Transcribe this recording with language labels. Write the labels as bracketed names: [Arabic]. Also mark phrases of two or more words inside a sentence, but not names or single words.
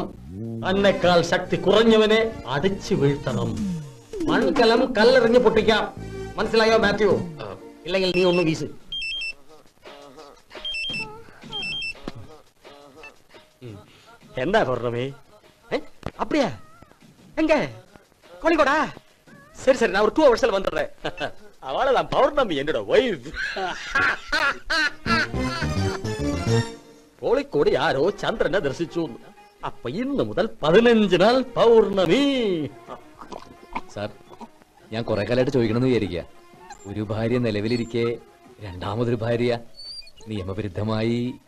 [Malayalam] തന്നെക്കാൾ ശക്തി കുറഞ്ഞവനെ അടിച്ചു വീഴ്ത്തണം. മൺകലം കല്ലെറിഞ്ഞ് പൊട്ടിക്കാം. മനസ്സിലായോ മാത്യു? ഇല്ലെങ്കിൽ നീ ഒന്ന് വീശ്. എന്താ പൗർണമി? [Tamil] அப்படியா? எங்க? கோழிக்கோடா? சரி சரி, நான் ஒரு 2 ஹவர்ஸ்ல வந்துடுறேன். அவளதான் பௌர்ணமி, என்னோட வைஃப். [Malayalam] കോഴിക്കോട് ആരോ ചന്ദ്രനെ ദർശിച്ചു. അപ്പൊ ഇന്ന് മുതൽ 15 നാൾ പൗർണമി. സാർ, ഞാൻ കുറെ കാലമായിട്ട് ചോദിക്കണമെന്ന് വിചാരിക്കുക. ഒരു ഭാര്യ നിലവിലിരിക്കെ രണ്ടാമതൊരു ഭാര്യ നിയമവിരുദ്ധമായി.